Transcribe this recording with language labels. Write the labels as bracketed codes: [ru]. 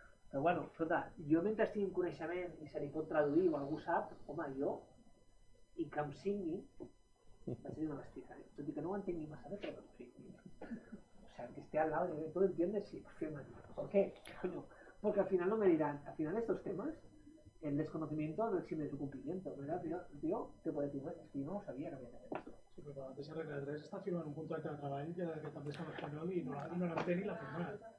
[ca] Però bueno, escolta, jo mentre estigui en coneixement i se li pot traduir o algú sap, home, jo, i que em signi, vaig dir una bestiga, tot i que no ho entengui massa bé, però sí. [es] O sea, que esté al lado, y tú lo entiendes, sí, firma. ¿Por qué? Coño, porque al final no me dirán, al final estos temas, el desconocimiento no exime de su cumplimiento, ¿verdad? El tío te puede decir, bueno, es que yo no sabía que había que hacer esto. [ca] Sí, però la mateixa regla de 3 està firmant un contracte de treball que també està en espanyol i no l'entén i l'ha firmat.